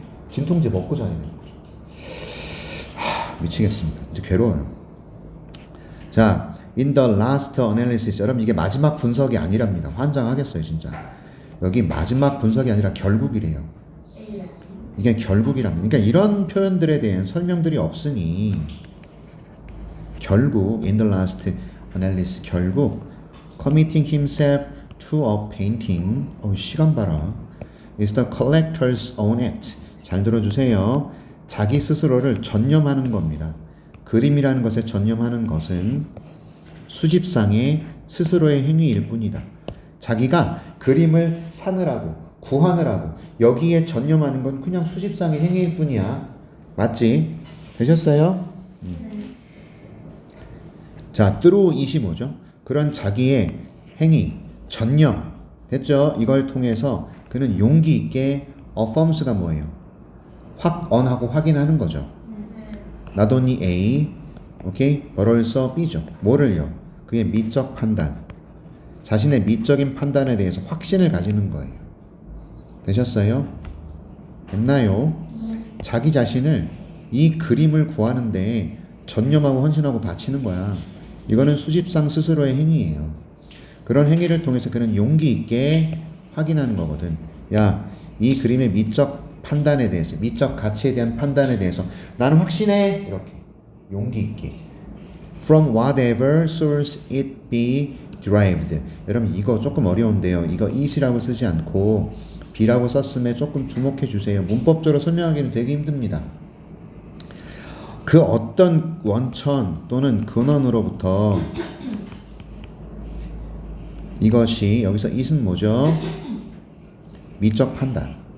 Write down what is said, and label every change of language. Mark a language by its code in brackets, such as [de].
[ko] 진통제 먹고 자야 되는 거죠. 미치겠습니다. 이제 괴로워요. 자, [en] in the last analysis. [ko] 여러분 이게 마지막 분석이 아니랍니다. 환장하겠어요 진짜. 여기 마지막 분석이 아니라 결국이래요. 이게 결국이랍니다. 그러니까 이런 표현들에 대한 설명들이 없으니 결국 [en] in the last analysis [ko] 결국 [en] committing himself to a painting [ko] 시간 봐라 [en] is the collector's own act. [ko] 잘 들어주세요. 자기 스스로를 전념하는 겁니다. 그림이라는 것에 전념하는 것은 수집상의 스스로의 행위일 뿐이다. 자기가 그림을 사느라고 구하느라고 여기에 전념하는 건 그냥 수집상의 행위일 뿐이야. 맞지? 되셨어요? 자, through 25죠. 그런 자기의 행위, 전념 됐죠? 이걸 통해서 그는 용기 있게 affirms가 뭐예요? 확언하고 확인하는 거죠. not only A, 오케이? but also B죠. 뭐를요? 그의 미적 판단, 자신의 미적인 판단에 대해서 확신을 가지는 거예요. 되셨어요? 됐나요? 자기 자신을 이 그림을 구하는데 전념하고 헌신하고 바치는 거야. 이거는 수집상 스스로의 행위예요. 그런 행위를 통해서 그는 용기 있게 확인하는 거거든. 야, 이 그림의 미적 판단에 대해서, 미적 가치에 대한 판단에 대해서 나는 확신해. 이렇게 용기 있게. [en] From whatever source it be derived. [ko] 여러분 이거 조금 어려운데요. 이거 it이라고 쓰지 않고 be라고 썼음에 조금 주목해 주세요. 문법적으로 설명하기는 되게 힘듭니다. 그 어떤 원천 또는 근원으로부터 이것이 여기서 it은 뭐죠? 미적 판단.